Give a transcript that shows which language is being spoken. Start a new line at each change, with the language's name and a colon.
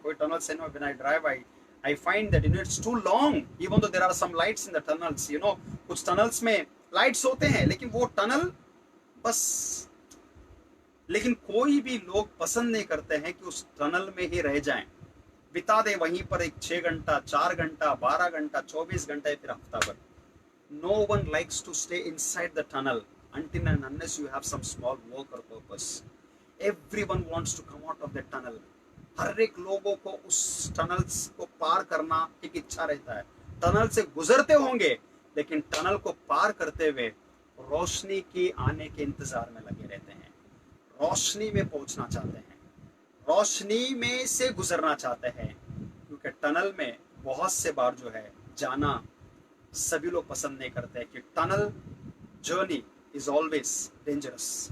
Hindi: कोई टनल से
English: when I drive I find that it's too long even though there are some lights in the tunnels,
Hindi: कुछ tunnels में lights होते हैं लेकिन वो टनल बस, लेकिन कोई भी लोग पसंद नहीं करते हैं कि उस टनल में ही रह जाएं, बिता दे वहीं पर एक 6 घंटा, 4 घंटा, 12 घंटा, 24 घंटा, फिर हफ्ता भर।
English: No one likes to stay inside the tunnel until and unless you have some small work or purpose. Everyone wants to come out of the tunnel.
Hindi: हर एक लोगों को उस टनल को पार करना एक इच्छा रहता है। टनल से गुजरते होंगे लेकिन टनल को पार करते हुए रोशनी की आने के इंतजार में लगे रहते हैं, रोशनी में पहुंचना चाहते हैं, रोशनी में से गुजरना चाहते हैं, क्योंकि टनल में बहुत से बार जो है जाना सभी लोग पसंद नहीं करते कि
English: Tunnel journey is always dangerous.